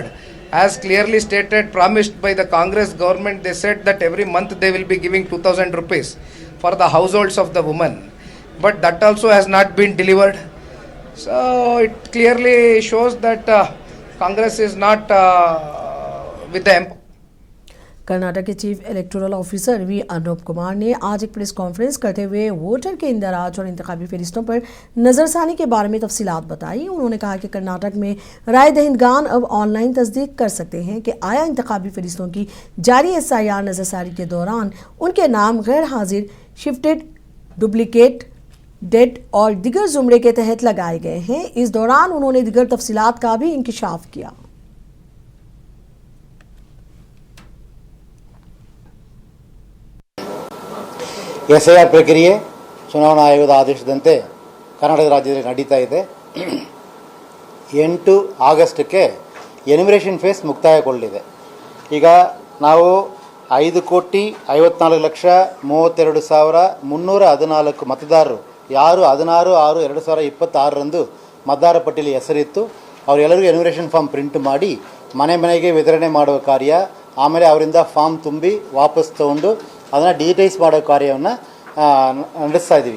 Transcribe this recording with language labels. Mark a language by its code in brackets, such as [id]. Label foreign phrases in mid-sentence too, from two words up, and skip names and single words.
[en] As clearly stated, promised by the Congress government, they said that every month they will be giving 2,000 rupees for the households of the women. But that also has not been delivered. So it clearly shows that Congress is not with the [ur] کرناٹک کے [en] chief electoral officer [ur] وی انوپ کمار نے آج ایک [en] press conference [ur] کرتے ہوئے ووٹر کے اندراج اور انتخابی فہرستوں پر نظرثانی کے بارے میں تفصیلات بتائی. انہوں نے کہا کہ کرناٹک میں رائے دہندگان اب آن لائن تصدیق کر سکتے ہیں کہ آیا انتخابی فہرستوں کی جاری SIR نظرثانی کے دوران ان کے نام غیر حاضر, [en] shifted, duplicate, dead [ur] اور دیگر زمرے کے تحت لگائے گئے ہیں. اس دوران انہوں نے دیگر تفصیلات کا بھی انکشاف کیا. [kn] SIR ಪ್ರಕ್ರಿಯೆ ಚುನಾವಣಾ ಆಯೋಗದ ಆದೇಶದಂತೆ ಕರ್ನಾಟಕ ರಾಜ್ಯದಲ್ಲಿ ನಡೀತಾ ಇದೆ. 8 ಆಗಸ್ಟ್ಗೆ [en] enumeration phase [kn] ಮುಕ್ತಾಯಗೊಳ್ಳಲಿದೆ. ಈಗ ನಾವು 5,54,32,314 ಮತದಾರರು ಯಾರು 16/6/2026 ಮತದಾರ ಪಟ್ಟಿಯಲ್ಲಿ ಹೆಸರಿತ್ತು ಅವರೆಲ್ಲರಿಗೂ [en] enumeration form print [kn] ಮಾಡಿ ಮನೆ ಮನೆಗೆ ವಿತರಣೆ ಮಾಡುವ ಕಾರ್ಯ, ಆಮೇಲೆ ಅವರಿಂದ ಫಾರ್ಮ್ ತುಂಬಿ ವಾಪಸ್ ತಗೊಂಡು ಅದನ್ನು ಡಿಜಿಟೈಸ್ ಮಾಡೋ ಕಾರ್ಯವನ್ನು ನಡೆಸ್ತಾ ಇದ್ದೀವಿ.